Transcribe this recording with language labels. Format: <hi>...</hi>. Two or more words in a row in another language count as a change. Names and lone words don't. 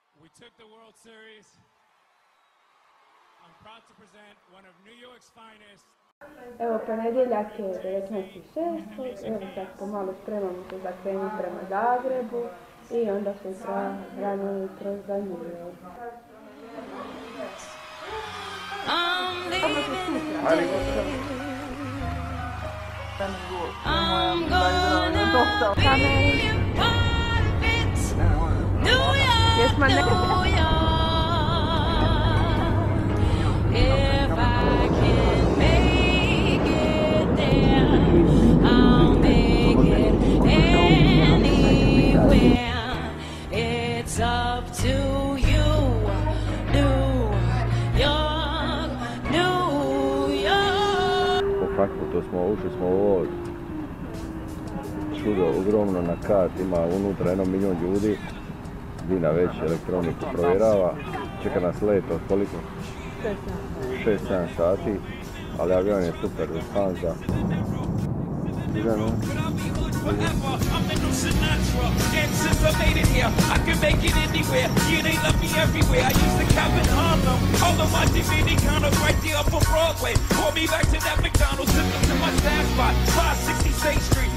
<en>took the World Series. I'm proud to present one of New York's finest.</en> <hr>Evo, ponedjeljak je 19.6. Evo sad pomalo spremamo se za krenut prema Zagrebu i onda sutra rano jutro za New York.</hr> <en>I'm gonna be a part of it. New York, New York. If I can make it there, I'll make it anywhere. It's up to you, New York, New York.</en> <hr>Po Frankfurtu ušli smo u ovo čudo ogromno na kat, ima unutra 1 milijun ljudi, Dina već elektroniku provjerava, čeka nas let od koliko? 6-7 sati, ali avion je super, Lufthansa.</hr> <en>Forever, I'm the new Sinatra, and since I made it here, I can make it anywhere. Yeah, they love me everywhere. I used to cap in Harlem, all of my Dominicanos right there up on Broadway. Pull me back to that McDonald's, sipping to my staff spot, 560 State Street.</en>